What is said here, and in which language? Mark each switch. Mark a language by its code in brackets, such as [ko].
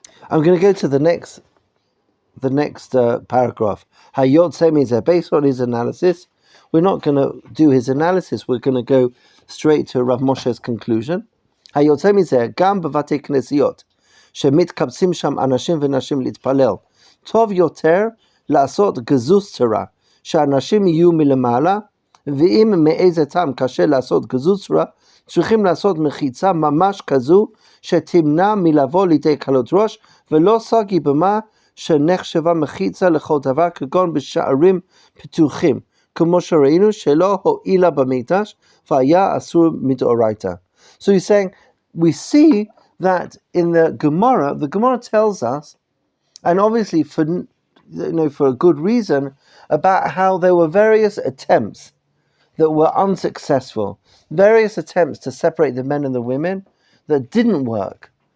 [en] I'm going to go to the next paragraph. Hayotze means that based on his analysis, we're not going to do his analysis. We're going to go straight to Rav Moshe's conclusion. Hayotze means that [he] gam b'vatei knesiot shemitkabetzim sham anashim v'nashim litpalel tov yoter לעשות גזוז צרה, שאנשים יהיו מלמעלה, ואם מאיזה טעם קשה לעשות גזוז צרה, צריכים לעשות מחיצה ממש כזו, שתמנע מלבוא לידי קלות ראש, ולא סגי במה שנחשבה מחיצה לכל דבר, כגון בשערים פתוחים, כמו שראינו שלא הועילה במקדש, והיה אסור מדאורייתא. [en] So he's saying, we see that in the Gemara tells us, and obviously for a good reason, about how there were various attempts that were unsuccessful, various attempts to separate the men and the women that didn't work.